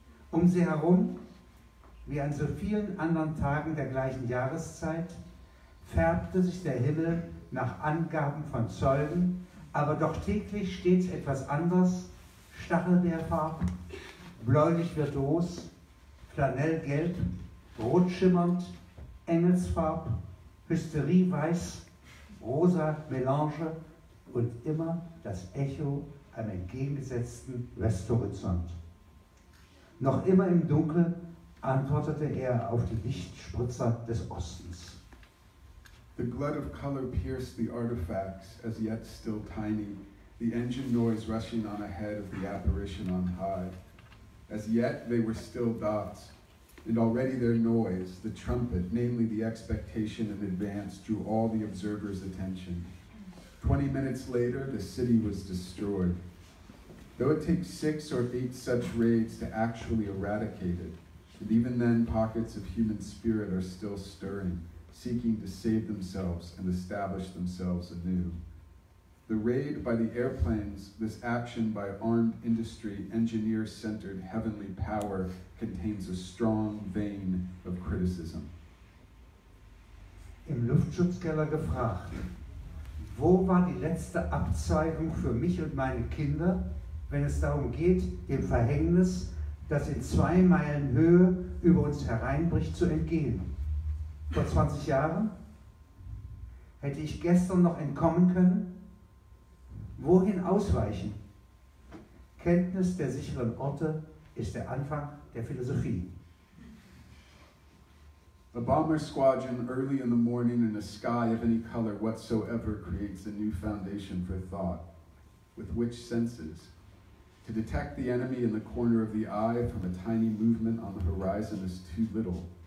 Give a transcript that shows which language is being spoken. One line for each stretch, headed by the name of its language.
German: Um sie herum, wie an so vielen anderen Tagen der gleichen Jahreszeit, färbte sich der Himmel nach Angaben von Zeugen, aber doch täglich stets etwas anders, Stachelbeerfarb, bläulich virtuos, flanellgelb, rotschimmernd, engelsfarb, hysterieweiß, rosa Melange und immer das Echo am entgegengesetzten Westhorizont. Noch immer im Dunkel antwortete er auf die Lichtspritzer des Ostens.
English: The glut of color pierced the artifacts, as yet still tiny, the engine noise rushing on ahead of the apparition on high. As yet they were still dots, and already their noise, the trumpet, namely the expectation in advance, drew all the observers' attention. 20 minutes later, the city was destroyed. Though it takes 6 or 8 such raids to actually eradicate it, and even then pockets of human spirit are still stirring, seeking to save themselves and establish themselves anew. The raid by the airplanes, this action by armed industry, engineer-centered heavenly power, contains a strong vein of criticism.
German: Im Luftschutzkeller gefragt, wo war die letzte Abzweigung für mich und meine Kinder, wenn es darum geht, dem Verhängnis, das in 2 Meilen Höhe über uns hereinbricht, zu entgehen? Vor 20 Jahren? Hätte ich gestern noch entkommen können? Wohin ausweichen? Kenntnis der sicheren Orte ist der Anfang der Philosophie.
English: A bomber squadron early in the morning in a sky of any color whatsoever creates a new foundation for thought. With which senses? To detect the enemy in the corner of the eye from a tiny movement on the horizon is too little.